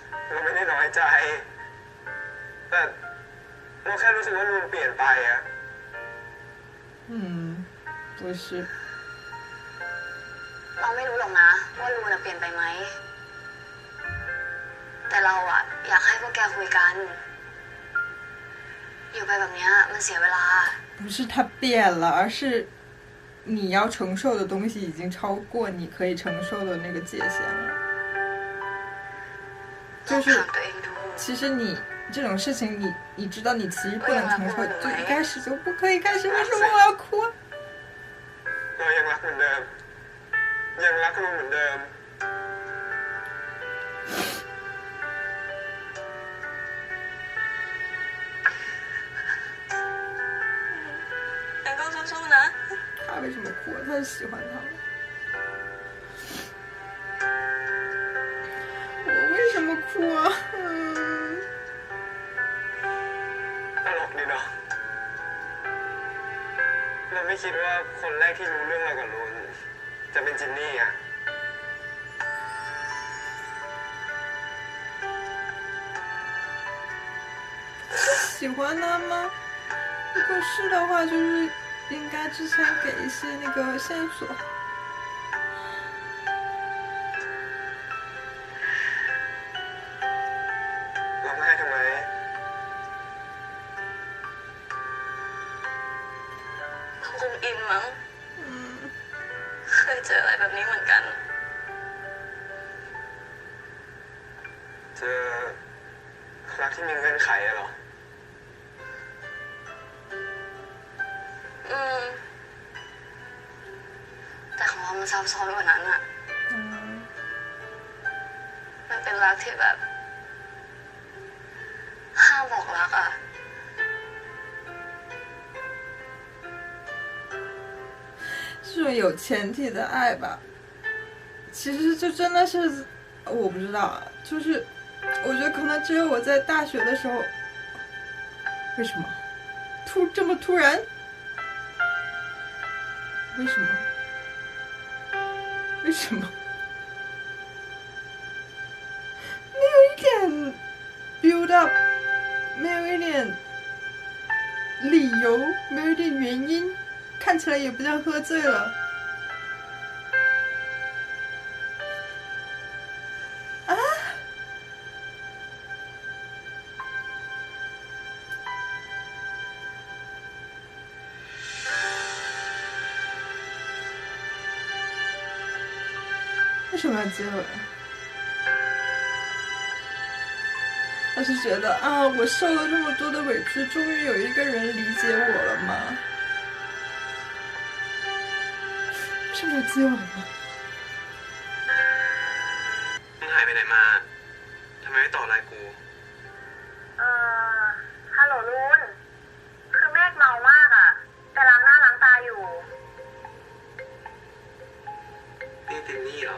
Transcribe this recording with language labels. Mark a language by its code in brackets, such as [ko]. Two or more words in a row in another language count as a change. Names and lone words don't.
[th] เราไม่ได้น้อยใจแต่เราแค่รู้สึกว่าลุงเปลี่ยนไปอะ [zh] 不是， [th] เราไม่รู้หรอกนะว่าลูน่ะเปลี่ยนไปไหม แต่เราอะอยากให้พวกแกคุยกัน อยู่ไปแบบเนี้ยมันเสียเวลา [zh] 不是他变了，而是你要承受的东西已经超过你可以承受的那个界限了。 [th] ลอง [zh] 就是 [th] ถามตัวเองดู [zh] 其实你这种事情你知道你其实不能承受，就一开始就不可以开始。为什么我要哭？ [th] เรายังรักเหมือนเดิม ยังรักลุงเหมือนเดิม งั้นก็สู้ๆนะ [zh] 他为什么哭？他是喜欢他吗？我为什么哭啊？ [th] ตลกดีเนาะเราไม่คิดว่าคนแรกที่รู้เรื่องเรากับลุงจะเป็นจินนี่อะ [zh] 喜欢他吗？如果是的话，就是应该之前给一些那个线索。 [th] ร้องไห้ทำไม เขาคงอินมั้ง [zh] 嗯， [th] เคยเจออะไรแบบนี้เหมือนกัน เจอรักที่มีเงื่อนไขอะเหรอ แต่ของเรามันซับซ้อนกว่านั้นอะ [zh] 嗯， [th] มันเป็นรักที่แบบ ห้ามบอกรักอะ [zh] 这种有前提的爱吧，其实就真的是我不知道啊，就是我觉得可能只有我在大学的时候，为什么这么突然？为什么？为什么？没有一点 [en] build up， [zh] 没有一点理由，没有一点原因，看起来也不像喝醉了。啊！为什么要接吻？我是觉得啊，我受了这么多的委屈，终于有一个人理解我了吗？为什么要接吻呢？ [th] มึงหายไปไหนมา ทำไมไม่ตอบไลน์กู ฮัลโหลลุน คือเมฆเมามากอะแต่ล้างหน้าล้างตาอยู่ นี่ตินนี่เหรอ